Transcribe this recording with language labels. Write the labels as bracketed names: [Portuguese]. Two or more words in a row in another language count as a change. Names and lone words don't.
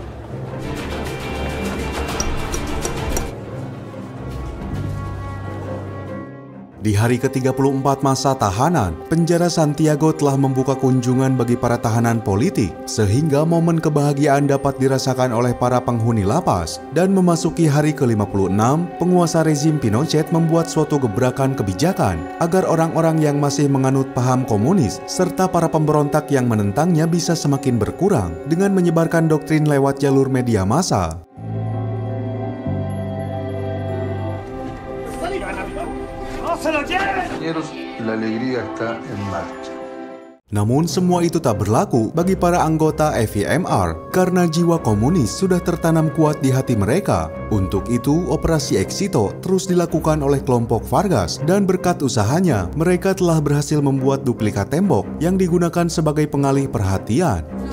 [Indonesian] Di hari ke-34 masa tahanan, penjara Santiago telah membuka kunjungan bagi para tahanan politik, sehingga momen kebahagiaan dapat dirasakan oleh para penghuni lapas. Dan memasuki hari ke-56, penguasa rezim Pinochet membuat suatu gebrakan kebijakan agar orang-orang yang masih menganut paham komunis serta para pemberontak yang menentangnya bisa semakin berkurang dengan menyebarkan doktrin lewat jalur media massa. [Spanish] La alegría está en marcha. [Indonesian] Namun semua itu tak berlaku bagi para anggota FIMR karena jiwa komunis sudah tertanam kuat di hati mereka. Untuk itu, operasi Exito terus dilakukan oleh kelompok Vargas dan berkat usahanya, mereka telah berhasil membuat duplikat tembok yang digunakan sebagai pengalih perhatian.